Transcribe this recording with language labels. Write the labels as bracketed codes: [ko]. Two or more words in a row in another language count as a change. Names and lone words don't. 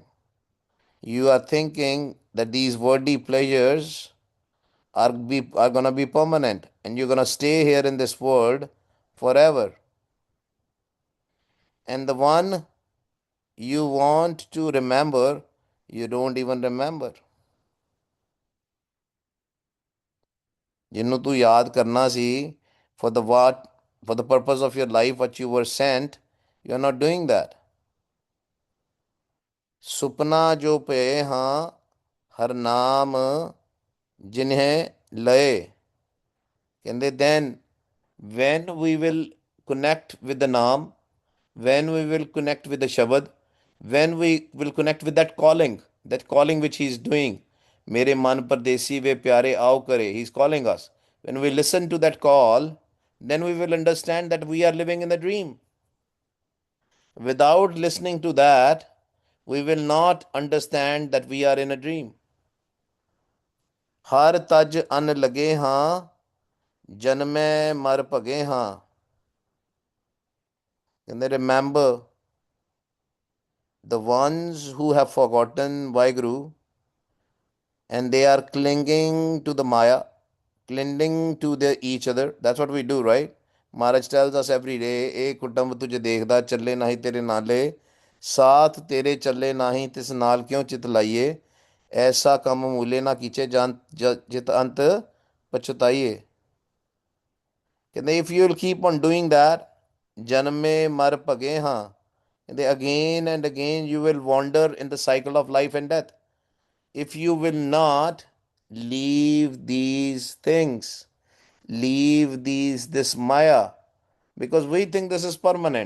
[en] You are thinking that these worldly pleasures are going to be permanent and you're going to stay here in this world forever. And the one you want to remember, you don't even remember. [pa] ਜਿਹਨੂੰ ਤੂੰ ਯਾਦ ਕਰਨਾ ਸੀ, [en] for the what, for the purpose of your life, what you were sent, you are not doing that. [pa] ਸੁਪਨਾ ਜੋ ਪਏ ਹਾਂ, ਹਰ ਨਾਮ ਜਿਨ੍ਹੇ ਲਏ। [en] ਕਹਿੰਦੇ then when we will connect with the naam, when we will connect with the shabad, when we will connect with that calling which he is doing, [pa] ਮੇਰੇ ਮਨ ਪਰਦੇਸੀ ਵੇ ਪਿਆਰੇ ਆਓ ਕਰੇ, [en] he is calling us. When we listen to that call, then we will understand that we are living in a dream. Without listening to that, we will not understand that we are in a dream. [pa] ਹਰ ਤਜ ਅਨ ਲਗੇ ਹਾਂ, ਜਨਮੇ ਮਰ ਭਗੇ ਹਾਂ। [en] And they remember the ones who have forgotten Vaheguru and they are clinging to the Maya, clinging to each other. That's what we do, right? Maharaj tells us every day, [pa] "ਏ ਕੁਟੁੰਬ ਤੁਝੇ ਦੇਖਦਾ ਚਲੇ ਨਾਹੀ ਤੇਰੇ ਨਾਲੇ, ਸਾਥ ਤੇਰੇ ਚਲੇ ਨਾਹੀ ਤਿਸ ਨਾਲ ਕਿਉਂ ਚਿਤ ਲਾਈਐ, ਐਸਾ ਕੰਮ ਮੂਲੇ ਨਾ ਕੀਚੈ ਜਾਨ ਜਿਤ ਅੰਤ ਪਛਤਾਈਐ." [en] If you will keep on doing that, [pa] ਜਨਮੇ ਮਰ ਪਗੇ ਹਾਂ, [en] again and again you will wander in the cycle of life and death. If you will not leave these things, leave this Maya, because we think this is permanent.